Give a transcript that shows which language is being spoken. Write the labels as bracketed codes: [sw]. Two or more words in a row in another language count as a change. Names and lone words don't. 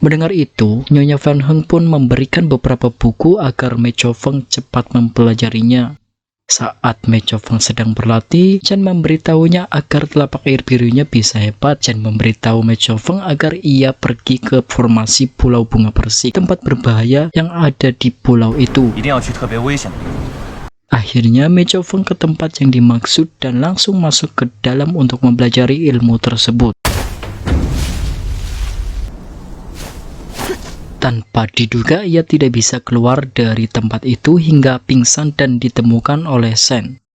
[id] Mendengar itu, Nyonya Feng Heng pun memberikan beberapa buku agar Mei Chaofeng cepat mempelajarinya. Saat Mei Chaofeng sedang berlatih, Chen memberitahunya agar telapak air birunya bisa hebat. Chen memberitahu Mei Chaofeng agar ia pergi ke formasi Pulau Bunga Persik, tempat berbahaya yang ada di pulau itu. [zh] 一定要去特别危险的地方。 [id] Akhirnya Mei Chaofeng ke tempat yang dimaksud dan langsung masuk ke dalam untuk mempelajari ilmu tersebut. Tanpa diduga, ia tidak bisa keluar dari tempat itu hingga pingsan dan ditemukan oleh Shen.